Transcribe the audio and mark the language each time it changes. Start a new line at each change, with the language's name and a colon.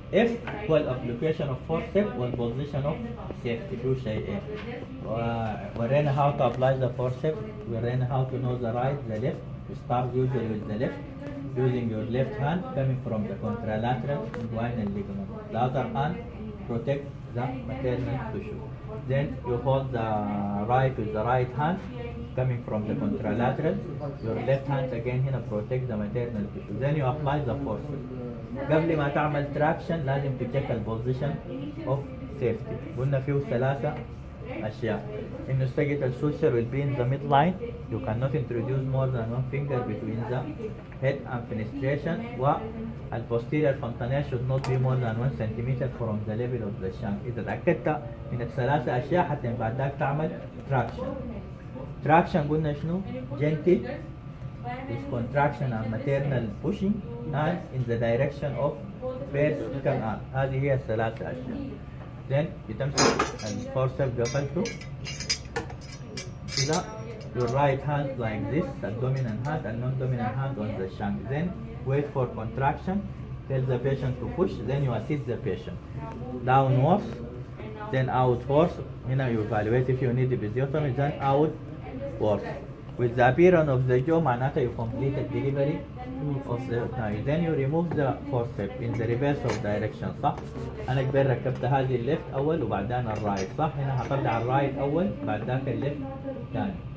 English: F هو الابليكيشن of forceps والبوزيشن اوف safety.
Arabic: دو شيئين.
English: ورينا how to apply the forceps. ورينا how to know the right, the left. You start usually with the left, using your left hand coming from the contralateral inguinal ligament. The other hand protect the maternal tissue. Then you hold the right with the right hand coming from the contralateral. Your left hand again هنا protect the maternal tissue. Then you apply the force.
Arabic: قبل ما تعمل
English: traction لازم تcheck البوزيشن of safety.
Arabic: قلنا فيه ثلاثة أشياء. إنه
English: sagittal suture will be in the midline. You cannot introduce more than one finger between the head and fenestration. والposterior fontanelle should not be more than 1 centimeter from the level of the shank.
Arabic: إذا تأكدت من الثلاثة أشياء حتى بعد ذاك تعمل traction.
English: Traction
Arabic: قلنا شنو؟
English: gentle with contraction and maternal pushing and in the direction of
Arabic: بيرس كمان. هذه هي الثلاث أشياء. then بتمسك الفورسب قفلته كده.
English: your right hand like this, the dominant hand and non-dominant hand on the shank. Then wait for contraction. Tell the patient to push. Then you assist the patient. Downwards, then outwards. Hina you evaluate if you need episiotomy. Then outwards. With the appearance of the jaw, معناته you complete the delivery of the knife. Then you remove the forceps in the reverse of direction.
Arabic: صح؟ أنا كبير ركبت هذه الليفت أول وبعدين الرايت. صح؟ هنا هطلع الرايت أول بعد ذاك الليفت ثاني.